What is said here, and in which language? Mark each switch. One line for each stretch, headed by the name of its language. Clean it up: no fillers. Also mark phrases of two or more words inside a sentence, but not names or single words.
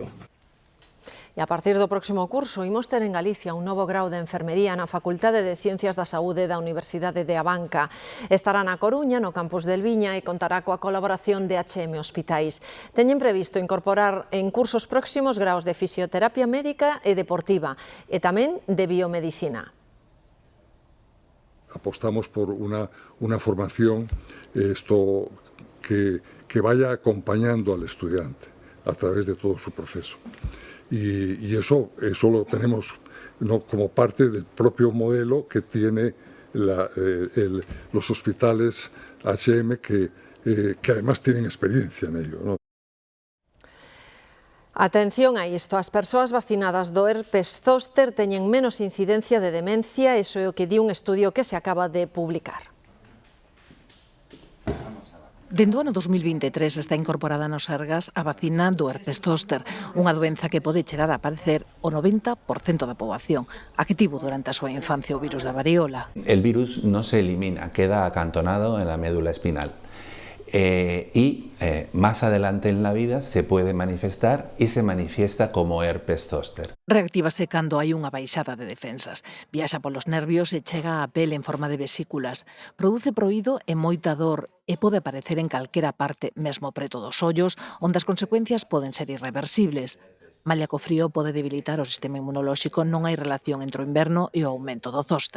Galician: E a partir do próximo curso imos ter en Galicia un novo grau de enfermería na Facultade de Ciencias da Saúde da Universidade de Abanca. Estará na Coruña, no campus del Viña, e contará coa colaboración de H&M Hospitais. Teñen previsto incorporar en cursos próximos graus de fisioterapia médica e deportiva e tamén de biomedicina.
Spanish: Apostamos por una formación que vaya acompañando al estudiante a través de todo su proceso. Y eso lo tenemos como parte del propio modelo que tiene los hospitales H&M que además tienen experiencia en ello, ¿no?
Galician: Atención a isto, as persoas vacinadas do herpes zóster teñen menos incidencia de demencia, iso é o que di un estudio que se acaba de publicar. Dende o ano 2023 está incorporada nos Sergas a vacina do herpes zóster, unha doenza que pode chegar a aparecer o 90% da poboación, a que tivo durante a súa infancia o virus da variola.
Spanish: El virus no se elimina, queda acantonado en la médula espinal. Más adelante en la vida se puede manifestar y se manifiesta como herpes zóster.
Galician: Reactívase cando hai unha baixada de defensas. Viaxa polos nervios e chega á pele en forma de vesículas. Produce proído e moita dor e pode aparecer en calquera parte, mesmo preto dos ollos, onde as consecuencias poden ser irreversibles. Malia co frío pode debilitar o sistema inmunolóxico, non hai relación entre o inverno e o aumento do zóster.